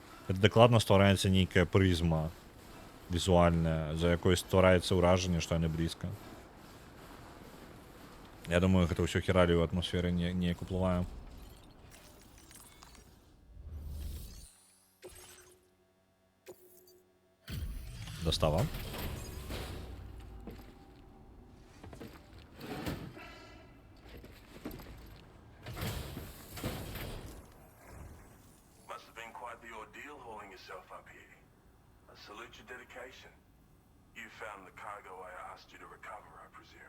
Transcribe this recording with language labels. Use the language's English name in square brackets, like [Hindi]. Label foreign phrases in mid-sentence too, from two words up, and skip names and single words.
[Belarusian] Гэта дакладна ствараецца нейкая прызма візуальная, за якой ствараецца ўражанне, што яны блізка. Я думаю, гэта ўсё хіралію ў атмасферы неяк уплывае. Достава. [English] Must have been quite the ordeal hauling yourself up here. I salute your dedication. You found the cargo I asked you to recover, I presume.